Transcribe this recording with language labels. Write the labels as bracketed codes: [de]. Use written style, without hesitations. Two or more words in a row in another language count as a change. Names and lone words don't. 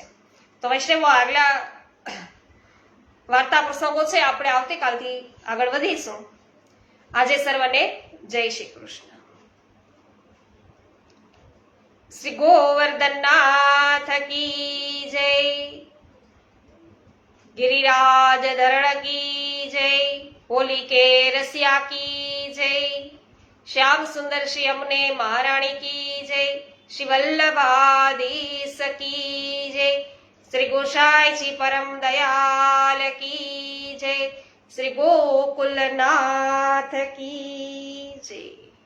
[gu] તો વૈષ્ણવો આગલા વાર્તા પ્રસંગો છે આપણે આવતીકાલથી આગળ વધીશું. આજે સર્વને જય શ્રી કૃષ્ણ. [hi] श्री गोवर्धननाथ की जय, गिरिराज धरण की जय, होली के रसिया की जय, श्याम सुंदर श्री अमने महारानी की जय, श्री वल्लभाधीश की जय, श्री गोसाई जी परम दयाल की जय, श्री गोकुलनाथ की जय.